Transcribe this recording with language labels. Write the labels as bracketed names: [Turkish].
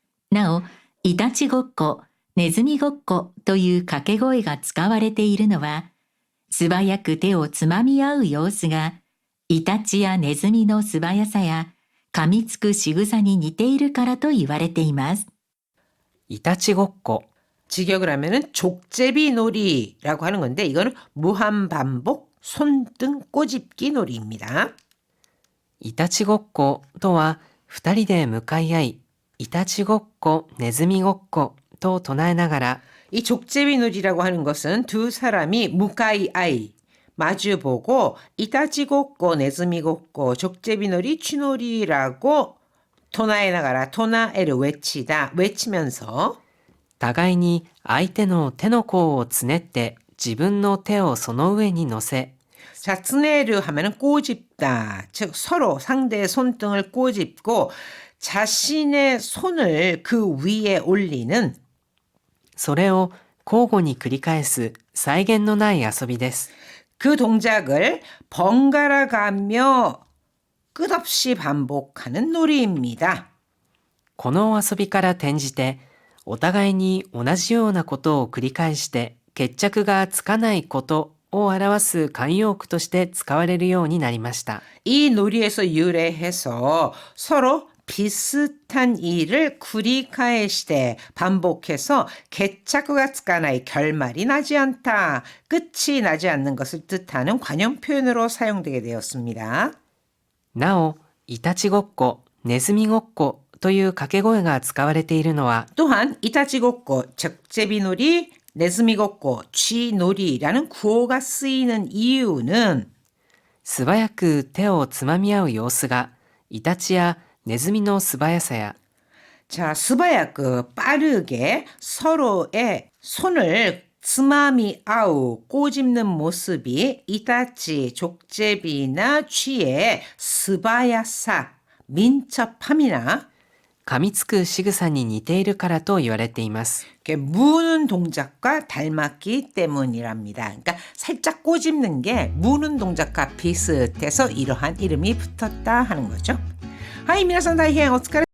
[Japanese] なお、いたちごっこ、ネズミごっこという掛け声が使われているのは、素早く手をつまみ合う様子が、イタチやネズミの素早さや噛みつく仕草に似ているからと言われています。いたちごっこ。 [Korean] 직역을 하면은 족제비 놀이라고 하는 건데 이거는 무한 반복 손등 꼬집기 놀이입니다. [Japanese] いたちごっことは、二人で向かい合い、いたちごっこ、ネズミごっこと唱えながら、 [Korean] 이 족제비 놀이라고 하는 것은 두 사람이 무카이아이 마주보고 이타치고꼬 네즈미고꼬 족제비놀이 쥐놀이라고 토나에나가라 토나에를 외치다 외치면서 [Japanese] 互いに相手の手の甲をつねって自分の手をその上に乗せ、 [Korean] 자,ツ네르 하면은 꼬집다. 즉 서로 상대의 손등을 꼬집고 자신의 손을 그 위에 올리는 [Japanese] それを交互に繰り返す際限のない遊びです。 [Korean] 그 동작을 번갈아 가며 끝없이 반복하는 놀이입니다. [Japanese] この遊びから転じて、お互いに同じようなことを繰り返して決着がつかないことを表す慣用句として使われるようになりました。 [Korean] 이 놀이에서 유래해서 서로 비슷한 일을 [Japanese] 繰り返して [Korean] 반복해서 개착구가 [Japanese] つかない [Korean] 결말이 나지 않다, 끝이 나지 않는 것을 뜻하는 관용 표현으로 사용되게 되었습니다. [Japanese] なお、いたちごっこ、ネズミごっこという掛け声が使われているのは、 [Korean] 또한 이타치고꼬, 적제비놀이, 네즈미고꼬, 쥐놀이라는 구호가 쓰이는 이유는 [Japanese] 素早く手をつまみ合う様子が、イタチやネズミの素早さや、 [Korean] 자, 스바야크 빠르게 서로의 손을 스마미 아우 꼬집는 모습이 이타치, 족제비나 쥐의 스바야사, 민첩함이나 [Japanese] 噛みつく仕草に似ているからと言われています。 [Korean] 이렇게 무는 동작과 닮았기 때문이랍니다. 그러니까 살짝 꼬집는 게 무는 동작과 비슷해서 이러한 이름이 붙었다 하는 거죠. 하이, [Japanese] 皆さん大変お疲れ